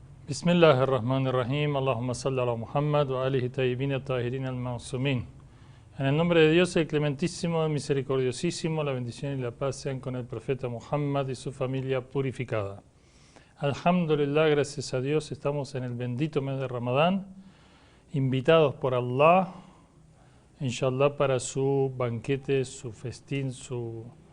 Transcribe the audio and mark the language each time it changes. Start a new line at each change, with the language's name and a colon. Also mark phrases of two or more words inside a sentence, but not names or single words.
Arabic: بسم الله الرحمن الرحيم. اللهم صل على محمد وآله الطيبين الطاهرين المعصومين.
Spanish: En el nombre de Dios, el clementísimo, el misericordiosísimo, la bendición y la paz sean con el profeta Muhammad y su familia purificada. Alhamdulillah, gracias a Dios, estamos en el bendito mes de Ramadán, invitados por Allah, inshallah, para su banquete, su festín, su